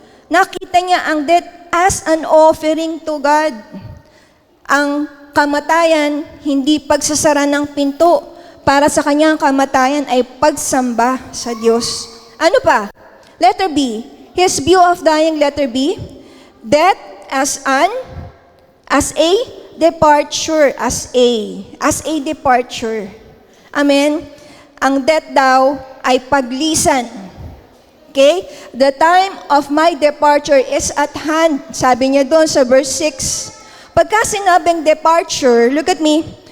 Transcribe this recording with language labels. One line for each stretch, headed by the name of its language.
Filipino: Nakita niya ang
English: death as an offering to God.
Filipino: Ang kamatayan, hindi pagsasara ng pinto. Para sa kanyang kamatayan ay pagsamba sa Diyos. Ano pa? Letter B.
English: His view of dying, letter B. Death as a departure. As a departure. Amen?
Filipino: Ang death daw ay paglisan. Okay?
English: The time of my departure is at hand.
Filipino: Sabi niya doon sa verse 6. Pagka sinabing departure,
English: look at me.